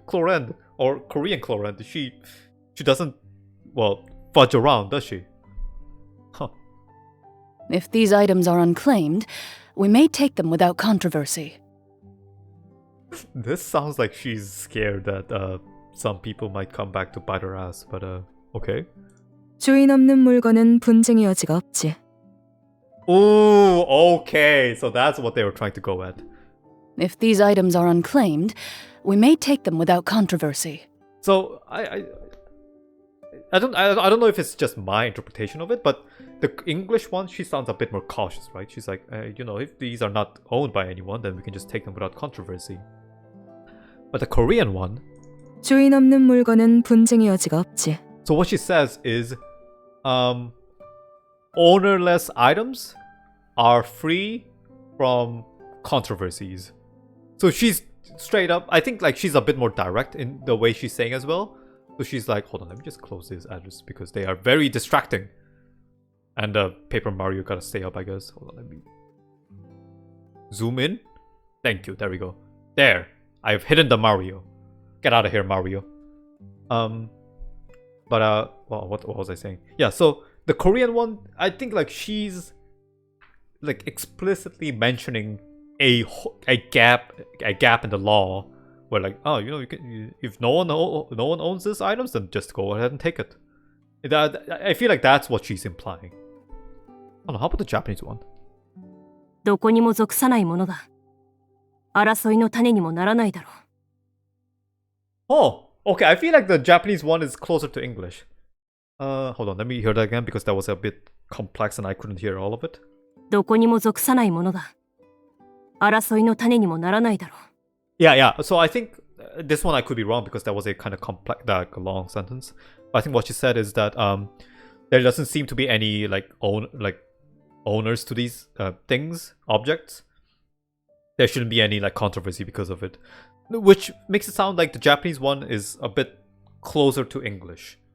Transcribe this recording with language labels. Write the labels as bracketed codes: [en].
[en] Clorinde, or Korean Clorinde, she doesn't, well, fudge around, does she? Huh. If these items are unclaimed, we may take them without controversy. This sounds like she's scared that some people might come back to bite her ass, but okay. [ko] 주인 없는 물건은 분쟁의 여지가 없지. [en] Ooh, okay. So that's what they were trying to go at. If these items are unclaimed, we may take them without controversy. So I don't know if it's just my interpretation of it, but the English one, she sounds a bit more cautious, right? She's like, if these are not owned by anyone, then we can just take them without controversy. But the Korean one, [ko] 주인 없는 물건은 분쟁의 여지가 없지. [en] So what she says is, ownerless items are free from controversies. So she's straight up, I think like she's a bit more direct in the way she's saying as well. So she's like, hold on, let me just close this address because they are very distracting. And Paper Mario gotta stay up, I guess. Hold on, let me zoom in. Thank you. There we go. There. I've hidden the Mario. Get out of here, Mario. Well, what was I saying? Yeah, so the Korean one, I think like she's like explicitly mentioning a gap in the law where like, oh, you know, if no one owns these items, then just go ahead and take it. I feel like that's what she's implying. Oh no, how about the Japanese one? [ja] どこにも属さないものだ。争いの種にもならないだろう。 [en] Oh, okay. I feel like the Japanese one is closer to English. Hold on, let me hear that again because that was a bit complex and I couldn't hear all of it. [ja] どこにも属さないものだ。争いの種にもならないだろう。 [en] Yeah. So I think this one I could be wrong because that was a kind of complex, like a long sentence. But I think what she said is that there doesn't seem to be any owners to these things, objects. There shouldn't be any like controversy because of it, which makes it sound like the Japanese one is a bit closer to English.